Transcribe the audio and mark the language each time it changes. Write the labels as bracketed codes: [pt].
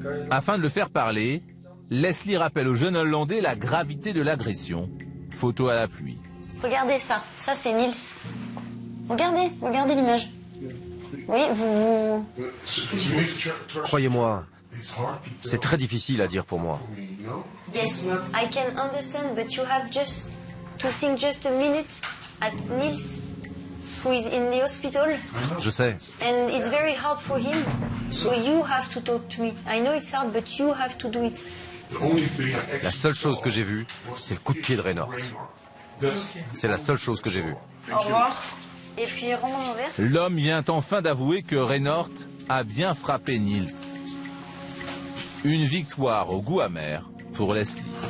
[fr] Afin de le faire parler, Leslie rappelle au jeune Hollandais la gravité de l'agression. Photo à l'appui. Regardez ça, c'est Niels. Regardez l'image. Oui, vous... Croyez-moi, c'est très difficile à dire pour moi. [en] Yes, I can understand, but you have just to think just a minute at Niels, who is in the hospital. [fr] Je sais. [en] And it's very hard for him, so you have to talk to me. I know it's hard, but you have to do it. [fr] La seule chose que j'ai vue, c'est le coup de pied de Reynort. C'est la seule chose que j'ai vue. Au revoir. Et puis, rends mon verre. L'homme vient enfin d'avouer que Reynort a bien frappé Niels. Une victoire au goût amer pour Leslie.